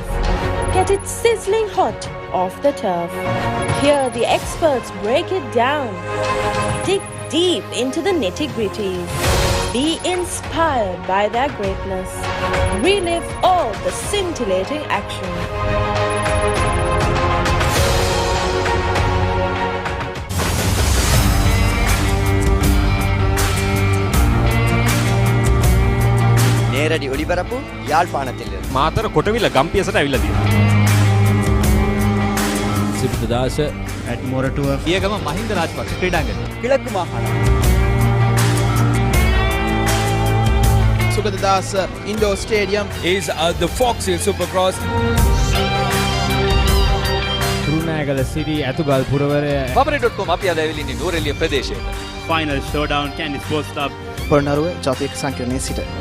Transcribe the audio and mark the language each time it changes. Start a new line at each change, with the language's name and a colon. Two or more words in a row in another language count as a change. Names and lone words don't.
English: Get it sizzling hot off the turf. Hear the experts break it down. Dig deep into the nitty-gritties. Be inspired by their greatness. Relive all the scintillating action.
Tamil: நேரடி ஒளிபரப்பு யாழ்ப்பாணத்தில்
Sinhala: මාතර කොටවිල ගම්පියසට ඇවිල්ලා තියෙනවා. සිබ්දදාස ඇඩ්මොරටුව පියගම මහින්ද රාජපක්ෂ ක්‍රීඩාංගණය
Tamil: கிழக்கு மாகாணம்.
English: Sugaddas Indoor Stadium is the Fox Hill Supercross.
Sinhala: කුරුණෑගල සිටි ඇතුගල් පුරවරය Papare.com අපි අද ඇවිල්ලා ඉන්නේ නෝරෙලිය ප්‍රදේශයට.
English: Final showdown Candy Sports Club.
Sinhala: පොළොන්නරුව ජාතික සංකීර්ණයේ සිට